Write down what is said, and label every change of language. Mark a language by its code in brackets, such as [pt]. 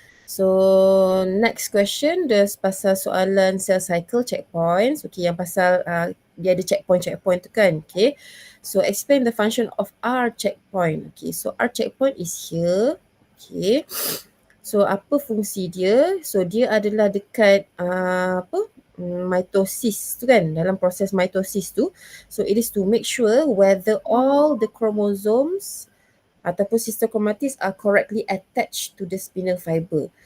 [en] So next question, [ms] dia pasal soalan cell cycle checkpoints. [en] Okay, [ms] yang pasal dia ada checkpoint tu kan. [en] Okay, so explain the function of R checkpoint. Okay, so R checkpoint is here. [ms] Okay, so apa fungsi dia? So dia adalah dekat mitosis tu kan, dalam proses mitosis tu. [en] So it is to make sure whether all the chromosomes ataupun sister chromatins are correctly attached to the spinal fiber.